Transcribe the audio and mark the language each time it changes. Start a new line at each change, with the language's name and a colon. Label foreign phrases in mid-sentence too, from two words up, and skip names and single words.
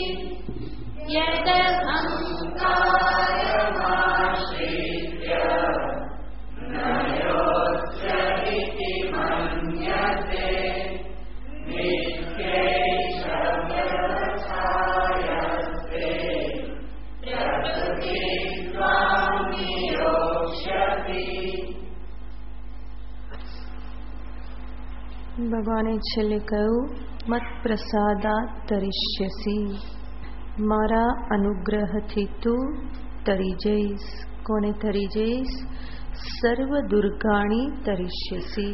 Sanskrit: यदहङ्कारमाश्रित्य न योत्स्यति मन्यते नित्यैष व्यवसायस्ते प्रकृतिस्त्वां नियोक्ष्यति।
Gujarati: ભગવાને છેલ્લે કહ્યું,
Sanskrit: मत् प्रसादात् तरिष्यसि,
Gujarati: મારા અનુગ્રહથી તું તરી જઈશ. કોને તરી જઈશ?
Sanskrit: सर्व दुर्गाणि तरिष्यसि.